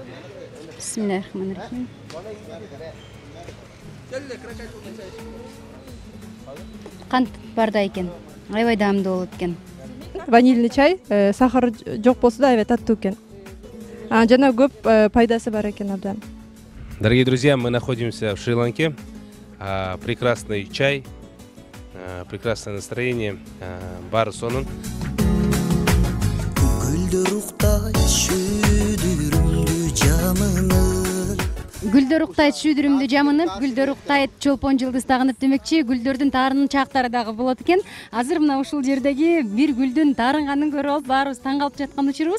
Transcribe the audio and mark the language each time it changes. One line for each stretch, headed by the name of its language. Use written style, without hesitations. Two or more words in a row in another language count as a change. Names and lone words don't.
Arabic: بسم الله الرحمن الرحيم.
Kyrgyz: Кант бар да экен. Аябай даамдуу болот экен.
Russian: Ванильный чай,
Kyrgyz: сахар жок болсо да аябай таттуу экен. Жана көп пайдасы бар экен абдан.
Russian: Дорогие друзья, мы находимся в Шри-Ланке. Прекрасный чай, прекрасное настроение,
Kyrgyz: бар сонун. Гүлдөр уктайт шүйдүрүмдү жамынып, гүлдөр уктайт чолпон жылдыз тагынып демекчи, гүлдөрдүн таарынын чактары дагы болот экен. Азыр мына ушул жердеги бир гүлдүн таарынганын көрүп алып, баарыбыз таң калып жаткан учурубуз.